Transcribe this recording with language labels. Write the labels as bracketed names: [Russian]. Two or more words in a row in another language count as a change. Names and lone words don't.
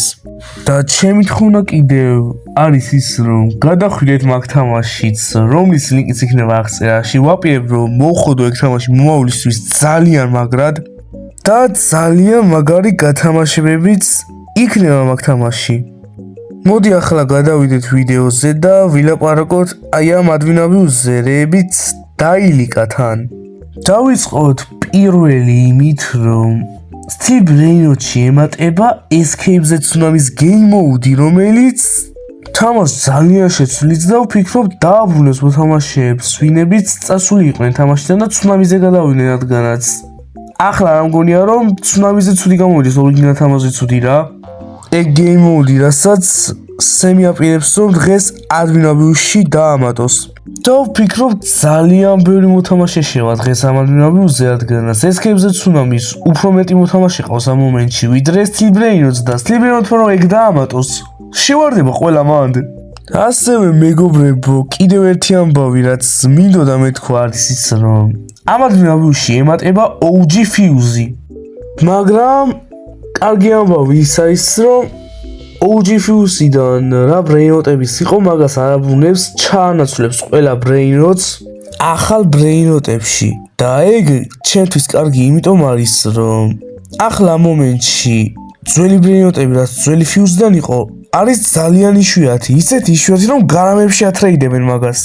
[Georgian] და ჩემი თხოვნა კიდევ არის ის რომ გადახვიდეთ მაგ თამაშიც, რომლის ლინკიც იქნება აღწერაში. ვაპირებ რომ მოვხოდო ეგ თამაში მომავლისთვის ძალიან მაგრად და ძალიან მაგარი გათამაშებებიც იქნება მაგ თამაში. მოდი ახლა გადავიდეთ ვიდეოზე და ვილაპარაკოთ აი ამ [English] admin abuse- [Georgian] ზე, რეებიც დაილიკა თან. დავიწყოთ პირველი იმით, რომ Steel Brain-ში ემატება Escape the Tsunami-s [English] game mode, [Georgian] რომელიც თამაშს ძალიან შეცვლით და ვფიქრობ დააბრუნებს მოთამაშეებს, ვინებიც წასული იყვნენ თამაშიდან და Tsunami-ზე გადავიდნენ, რადგანაც ახლა რა მგონია რომ Tsunami-ზე ცუდი გამოვიდეს, ორიგინალ თამაშზე ცუდი რა. ეგ [English] game mode, [Georgian] რასაც სემიაპირებს რომ დღეს [English] admin abuse- [Georgian] ში დაამატოს. და ვფიქრობ ძალიან ბევრი მოთამაშე შევა დღეს ამ [English] admin abuse- [Georgian] ზე, რადგანაც Escape the Tsunami-s უფრო მეტი მოთამაშე ყავს ამ მომენტში, ვიდრე Steel Brain-ს და Steel Brain-ს რომ ეგ დაამატოს, შევარდება ყველა მანდ. ასევე მეგობრებო, კიდევ ერთი ამბავი, რაც მინდოდა მეთქვა, არის ის რომ ამ [English] admin abuse- [Georgian] ში ემატება OG Fuse. მაგრამ კარგი ამბავი ის არის რომ OG Fuse-დან რა ბრეინოტების იყო, მაგას არ აბრუნებს, ჩაანაცვლებს ყველა ბრეინოტს ახალ ბრეინოტებში. და ეგ ჩემთვის კარგი იმიტომ არის, რომ ახლა ამ მომენტში ძველი ბრეინოტები, რაც ძველი Fuse-დან იყო, არის ძალიან იშვიათი, ისეთი იშვიათი, რომ გარამებში ათრეიდებენ მაგას.